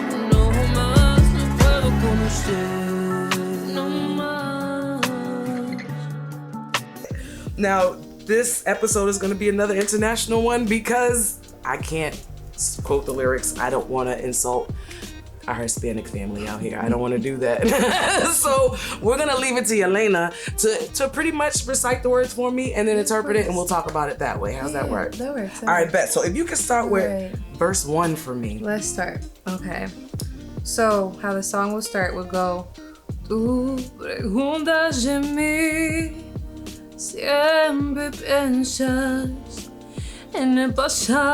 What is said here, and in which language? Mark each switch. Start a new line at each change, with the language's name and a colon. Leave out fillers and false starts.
Spanish: No más, no puedo con usted, no más.
English: Now, this episode is going to be another international one because I can't quote the lyrics. I don't want to insult our Hispanic family out here. I don't want to do that. So we're going to leave it to Elena to pretty much recite the words for me and then interpret it, and we'll talk about it that way. How's that work? That works. All right, bet. So if you can start with verse 1 for me. Let's start. Okay. So how the song will start will go,
Spanish: tú preguntas de mí, siempre piensas en el pasado.